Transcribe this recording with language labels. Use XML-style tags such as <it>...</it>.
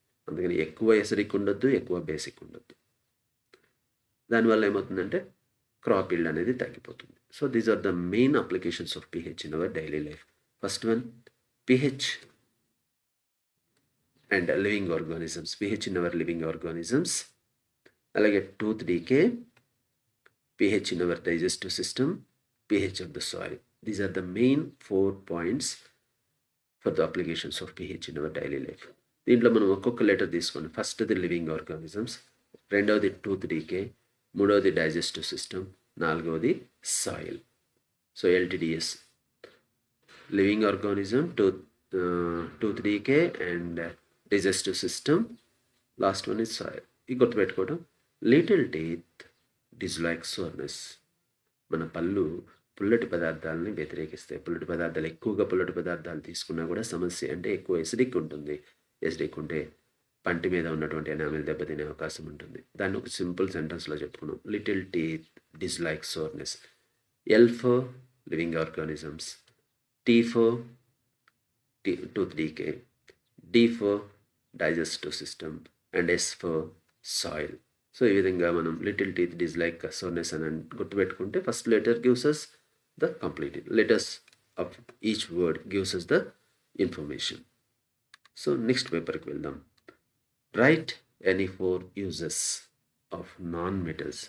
<te>అందుకని ఎక్కువ ఎసిడిక్ ఉండొద్దు, ఎక్కువ బేసిక్ ఉండొద్దు. దానివల్ల ఏమవుతుందంటే క్రాప్ ఈల్డ్ అనేది తగ్గిపోతుంది.</te> <en>So these are the main applications of pH in our daily life. First one, pH and living organisms. pH in our living organisms. అలాగే tooth decay, pH in our digestive system, pH of the soil. These are the main 4 points for the applications of pH in our daily life.</en> <te>దీంట్లో మనం ఒక్కొక్క letter తీసుకోండి. ఫస్ట్ది living organisms, రెండవది tooth DK, మూడవది digestive system, నాలుగవది soil.</te> <en>So LTDS, living organism, tooth decay and digestive system, last one is soil.</en> <te>ఇది గుర్తుపెట్టుకోవడం.</te> <en>Little teeth dislike sourness.</en> <te>మన పళ్ళు పుల్లటి పదార్థాలని వ్యతిరేకిస్తాయి. పుల్లటి పదార్థాలు, ఎక్కువగా పుల్లటి పదార్థాలు తీసుకున్నా కూడా సమస్య. అంటే ఎక్కువ ఎసిడిక్ ఉంటుంది. ఎసిడిక్ ఉంటే పంటి మీద ఉన్నటువంటి ఎనామిల్ దెబ్బతినే అవకాశం ఉంటుంది. దాన్ని ఒక సింపుల్ సెంటెన్స్లో చెప్పుకున్నాం.</te> <en>Little teeth dislike sourness. L for living organisms, T for tooth decay, D for digestive system, and S for soil. So</en> <te>ఈ విధంగా మనం</te> <en>little teeth dislike sourness</en> <te>అని గుర్తుపెట్టుకుంటే,</te> <en>First letter gives us the complete letters of each word gives us the information. So</en> <te>next పేపర్కి వెళ్దాం.</te> <en>Write any 4 uses of non metals.</en>